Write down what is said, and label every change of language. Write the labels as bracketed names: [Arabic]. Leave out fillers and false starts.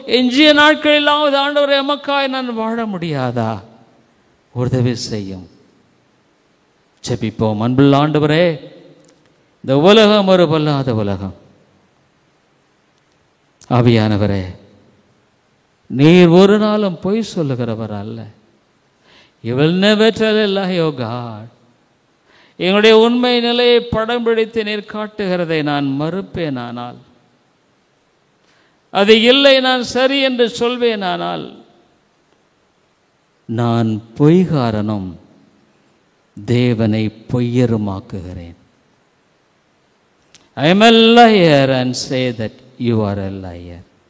[Tamil] எஞ்சிய நாட்களிலாவது ஆண்டவரை எமக்காய் நான் வாழ முடியாதா? உதவி செய்யும். ஜெபிப்போம். அன்புள்ள ஆண்டவரே, இந்த உலகம் ஒரு பொல்லாத உலகம். ஆவியானவரே, நீர் ஒரு நாளும் பொய் சொல்லுகிறவர் அல்ல. [English] You will never tell a lie, O God. [Tamil] எங்களுடைய உண்மை நிலையை படம் பிடித்து நீர் காட்டுகிறதை நான் மறுப்பேனானால், அது இல்லை நான் சரி என்று சொல்வேனானால், நான் பொய்காரனும் தேவனை பொய்யருமாக்குகிறேன். [English] I am a liar and say that you are a liar.